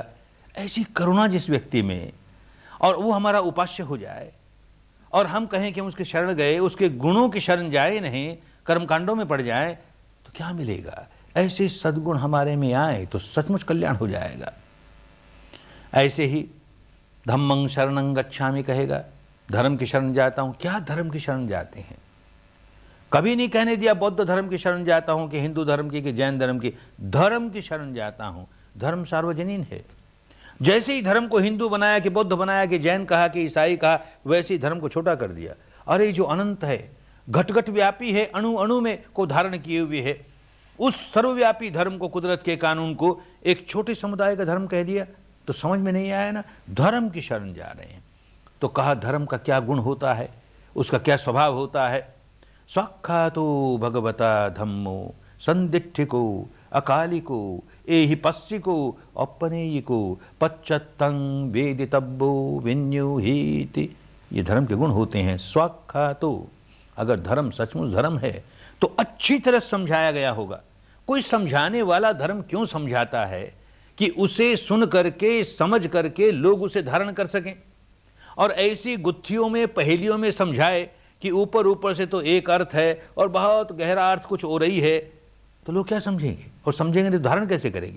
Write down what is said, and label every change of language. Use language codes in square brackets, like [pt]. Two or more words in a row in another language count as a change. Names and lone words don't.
[hi] ऐसी करुणा जिस व्यक्ति में, और वो हमारा उपास्य हो जाए, और हम कहें कि हम उसके शरण गए, उसके गुणों की शरण जाए नहीं, कर्मकांडों में पड़ जाए, तो क्या मिलेगा। ऐसे सद्गुण हमारे में आए तो सचमुच कल्याण हो जाएगा। ऐसे ही [pi] धम्मं शरणं गच्छामि [hi] कहेगा, धर्म की शरण जाता हूं। क्या धर्म की शरण जाते हैं? कभी नहीं कहने दिया बौद्ध धर्म की शरण जाता हूं कि हिंदू धर्म की कि जैन धर्म की, धर्म की शरण जाता हूं। धर्म सार्वजनीन है। जैसे ही धर्म को हिंदू बनाया कि बौद्ध बनाया कि जैन कहा कि ईसाई कहा, वैसे ही धर्म को छोटा कर दिया। अरे जो अनंत है, घट घट व्यापी है, अणु अणु में को धारण किए हुए है, उस सर्वव्यापी धर्म को, कुदरत के कानून को एक छोटे समुदाय का धर्म कह दिया, तो समझ में नहीं आया ना। धर्म की शरण जा रहे हैं। तो कहा धर्म का क्या गुण होता है, उसका क्या स्वभाव होता है। [pi] स्वाख्यातो भगवता धम्मो संदिठिको अकालिको एहि पश्चिको अपनेयिको पच्चत्तं वेदितब्बो विन्युहीति। [hi] ये धर्म के गुण होते हैं। स्वाख्यातो, अगर धर्म सचमुच धर्म है तो अच्छी तरह समझाया गया होगा। कोई समझाने वाला धर्म क्यों समझाता है कि उसे सुन करके, समझ करके लोग उसे धारण कर सकें, और ऐसी गुत्थियों में, पहेलियों में समझाए कि ऊपर ऊपर से तो एक अर्थ है और बहुत गहरा अर्थ कुछ हो रही है, तो लोग क्या समझेंगे, और समझेंगे तो धारण कैसे करेंगे।